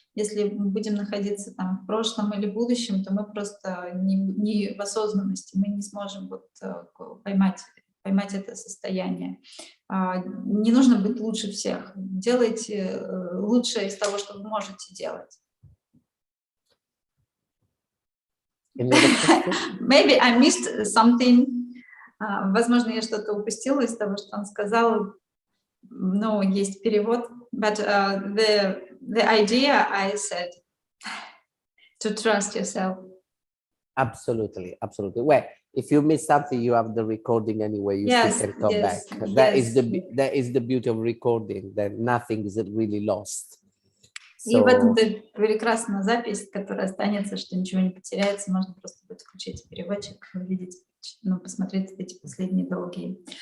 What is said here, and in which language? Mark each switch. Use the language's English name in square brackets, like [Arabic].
[Russian] Если мы будем находиться там в прошлом или будущем, то мы просто не в осознанности, мы не сможем вот поймать это состояние. Не нужно быть лучше всех. Делайте лучшее из того, что вы можете делать. [English] Maybe I missed something. [Russian] Возможно, я что-то упустила из того, что он сказал. Но есть перевод. [English] But the idea I said to trust yourself. Absolutely, absolutely. Well, if you miss something, you have the recording anyway. You still can come back. That is the beauty of recording. That nothing is really lost. [Russian] И в этом-то прекрасная запись, которая останется, что ничего не потеряется. Можно просто будет включить переводчик, увидеть, посмотреть эти последние долгие.